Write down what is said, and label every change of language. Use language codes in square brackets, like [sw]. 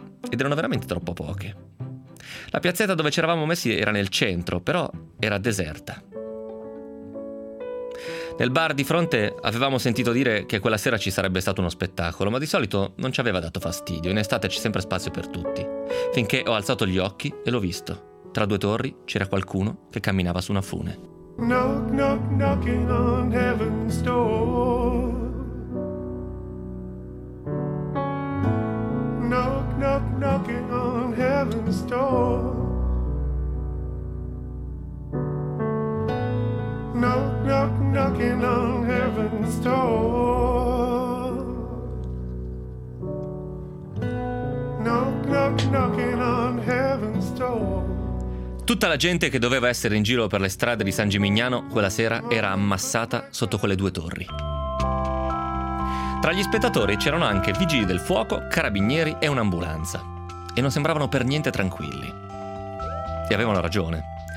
[it] Ed erano veramente troppo poche. La piazzetta dove ci eravamo messi era nel centro, però era deserta. Nel bar di fronte avevamo sentito dire che quella sera ci sarebbe stato uno spettacolo, ma di solito non ci aveva dato fastidio, in estate c'è sempre spazio per tutti. Finché ho alzato gli occhi e l'ho visto. Tra due torri c'era qualcuno che camminava su una fune. [en] Knock, knock, knocking on heaven's door. Knock, knock, knocking on heaven's door. Knock, knock, knocking on heaven's door. Knock, knock, knocking on heaven's door. [it] Tutta la gente che doveva essere in giro per le strade di San Gimignano quella sera era ammassata sotto quelle due torri. Tra gli spettatori c'erano anche vigili del fuoco, carabinieri e un'ambulanza. E non sembravano per niente tranquilli. E avevano ragione.